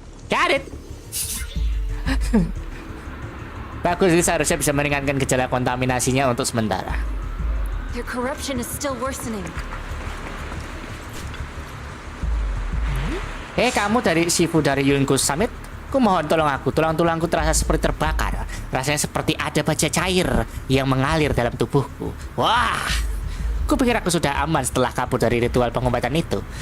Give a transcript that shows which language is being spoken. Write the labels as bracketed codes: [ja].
[en] Got it. [id] Bagus, ini seharusnya bisa meringankan gejala kontaminasinya untuk sementara. [en] Their corruption is still worsening. [id] Kamu dari Shifu dari Yunkus Summit? Ku mohon tolong aku, tulang-tulangku terasa seperti terbakar. Rasanya seperti ada baja cair yang mengalir dalam tubuhku. Wah, ku pikir aku sudah aman setelah kabur dari ritual pengobatan itu.